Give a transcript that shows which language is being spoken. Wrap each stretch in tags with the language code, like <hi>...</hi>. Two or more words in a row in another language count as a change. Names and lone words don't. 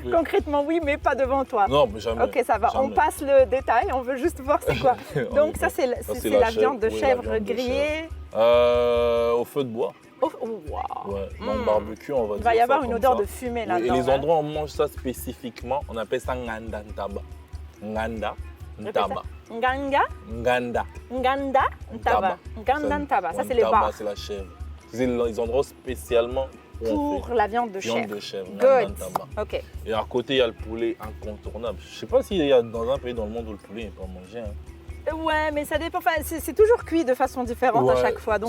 <fr>Concrètement oui, mais pas devant toi. Non, mais jamais. Ok, ça va. On jamais. passe le détail. On veut juste voir c'est quoi. En Donc effet. ça, c'est c'est la la viande de chèvre, oui, la chèvre viande de grillée. Au feu de bois. Oh, wow. Ouais. Donc barbecue, on va dire. Il va y ça avoir une comme odeur ça. de fumée Oui, là-dedans. et les hein. endroits où on mange ça spécifiquement, on appelle ça</fr> <ln>nganda ntaba. Nganda ntaba. Nganga, Nganda. Nganda, Ntaba. Nganda, Ntaba.</ln> <fr>Ça, c'est les Ntaba, bars c'est la chèvre. C'est les endroits spécialement où on pour la viande de fait viande chèvre. de chèvre. Nganda Good. ntaba. Ok. Et à côté, il y a le poulet incontournable. Je ne sais pas s'il y a dans un pays dans le monde où le poulet n'est pas mangé. Hein. Ouais, mais ça dépend. Enfin, c'est toujours cuit de façon différente à Ouais, chaque fois. Donc</fr>